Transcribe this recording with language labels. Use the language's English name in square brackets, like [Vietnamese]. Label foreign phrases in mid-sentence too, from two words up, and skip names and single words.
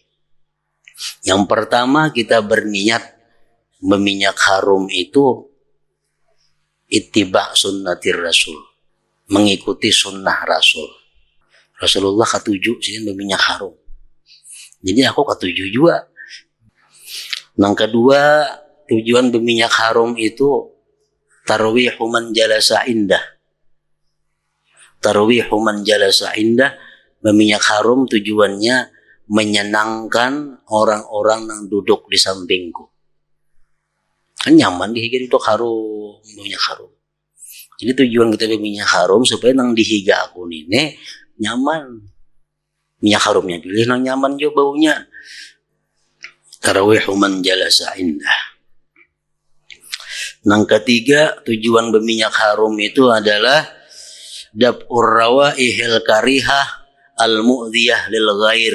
[Indonesian] Yang pertama, kita berniat berminyak harum itu [Arabic] اتباع سنة الرسول, [Indonesian] mengikuti sunnah Rasul. [Banjar] Rasulullah ketujuh sih berminyak harum, jadi aku ketujuh juga. [Indonesian] Yang kedua, tujuan berminyak harum itu [Arabic] ترويح من جلس عنده. ترويح من جلس عنده, [Indonesian] berminyak harum tujuannya menyenangkan orang-orang yang duduk di sampingku. [Banjar] Kan nyaman dihiga duduk harum, minyak harum. Jadi tujuan kita berminyak harum supaya nang dihiga aku ini nyaman. Minyak harumnya pilih nang nyaman juga baunya. [Arabic] ترويح من جلس عنده. [Indonesian] Yang ketiga, tujuan berminyak harum itu adalah [Arabic] دفع الروائح الكريهة المؤذية للغير.